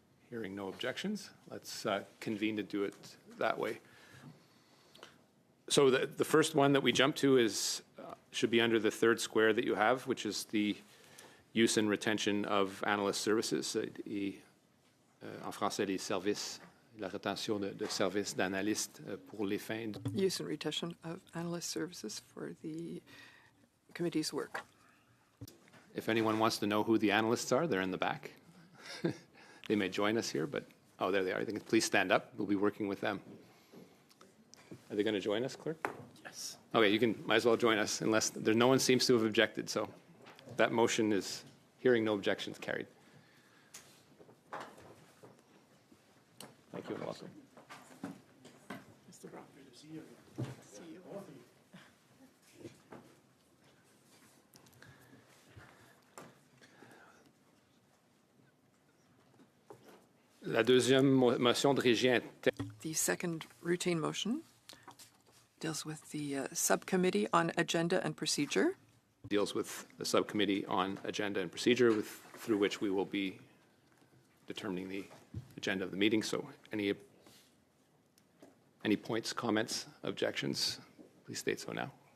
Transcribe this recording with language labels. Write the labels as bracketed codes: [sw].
[en] Hearing no objections, let's convene to do it that way. So the first one that we jump to is should be under the third square that you have, which is the use and retention of analyst services. [fr] En français, les services, la rétention de services d'analystes pour les fins. [en] Use and retention of analyst services for the committee's work. If anyone wants to know who the analysts are, they're in the back. They may join us here, but oh, there they are. I think please stand up. We'll be working with them. Are they going to join us, clerk? Yes. Okay, you might as well join us unless no one seems to have objected. So that motion is hearing no objections carried. Thank you and welcome. [fr] La deuxième motion de régie interne. [en] The second routine motion deals with the subcommittee on agenda and procedure. Deals with the subcommittee on agenda and procedure, through which we will be determining the agenda of the meeting. So any points, comments, objections, please state so now.